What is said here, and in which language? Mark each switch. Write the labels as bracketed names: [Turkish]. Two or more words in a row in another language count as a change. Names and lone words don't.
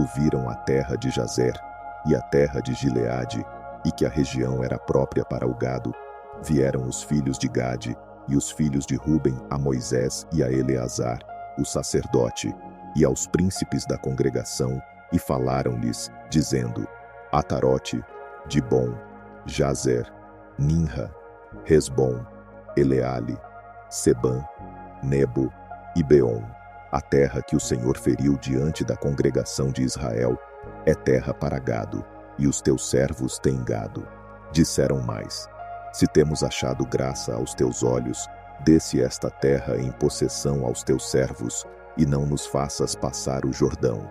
[Portuguese] viram a terra de Jazer e a terra de Gileade, e que a região era própria para o gado, vieram os filhos de Gade e os filhos de Ruben a Moisés e a Eleazar, o sacerdote, e aos príncipes da congregação, e falaram-lhes, dizendo: Atarote, Dibom, Jazer, Ninra, Resbom, Eleale, Sebã, Nebo e Beom. A terra que o Senhor feriu diante da congregação de Israel é terra para gado, e os teus servos têm gado. Disseram mais: Se temos achado graça aos teus olhos, dê-se esta terra em possessão aos teus servos, e não nos faças passar o Jordão.